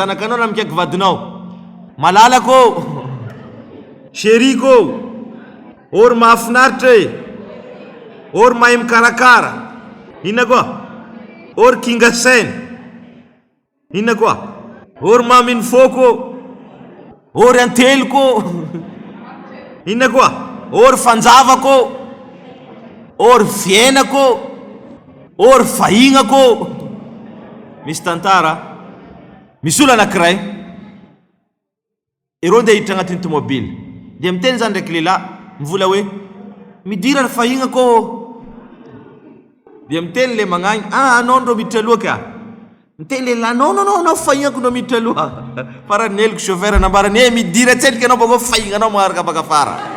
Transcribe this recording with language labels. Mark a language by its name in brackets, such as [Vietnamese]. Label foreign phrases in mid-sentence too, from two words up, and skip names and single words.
[Malagasy] zanakanao na mikaiky vadinao malalako sheriko or mahafinaritra or mahay mikarakara inona koa or kingasaina inona koa or maminy foko or anteliko inona koa or fanjavako or fiainako or fahignako misy tantara misy olo anankiray ireo ndeha hiditra agnatin'ny tomobily dia miteny zany ndraiky lehilahy mivola hoe midira ny fahignako dia miteny le magnagny anao ndro miditra aloha ka miteny lehilahy anao fahignako ndro miditra aloha farany neliko chauffeur nambarany midira tselika anao bako fahignanao magnaraka baka fara